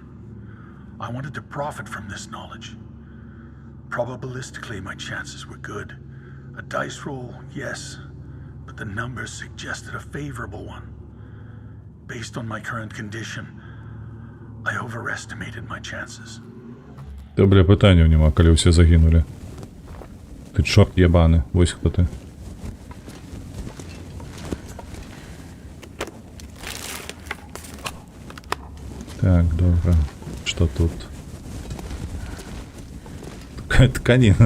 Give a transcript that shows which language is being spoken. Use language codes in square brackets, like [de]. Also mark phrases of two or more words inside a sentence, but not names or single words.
[en] I wanted to profit from this knowledge. Probabilistically, my chances were good. A dice roll, yes, but the numbers suggested a favorable one. Based on my current condition, I overestimated my chances. [be] Ты, бля, пытанняў няма, калі ўсе загінулі. Ты чорт ебаны, вось хто ты. Так, добра. Што тут? Тканіна.